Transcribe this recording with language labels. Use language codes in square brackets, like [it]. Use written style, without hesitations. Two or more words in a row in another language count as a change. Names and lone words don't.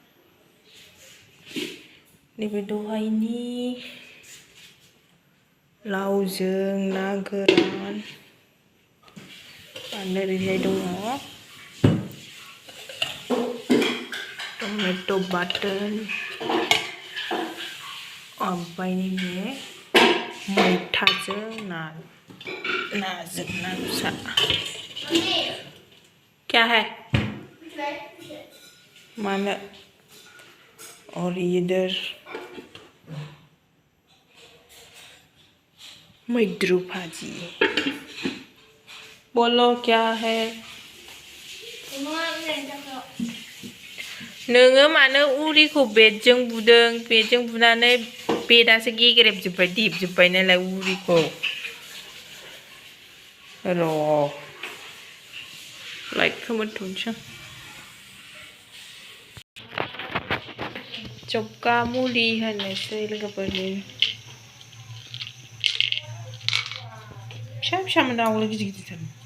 [brx] नैबे दहायनि लावजों ना गोरान आरो ओरैहाय दङ टमेट' बाटोन ओमफ्राय नैबे मैथाजों नाजों ना फिसा [hi] क्या है मानो और इधर मैद्रु भाजी बोलो क्या है [brx] नोङो मानो उरिखौ बेटजों बुदों बेटजों बुनानै बेटासो गेग्रेबजोब्बाय देबजोब्बाय नालाय उरिखौ र' लाइट खोमोरथ'नोसै जब्गा मुलि होनोसै लोगोफोरनि फिसा फिसामोन दाउला गिदिर गिदिरथार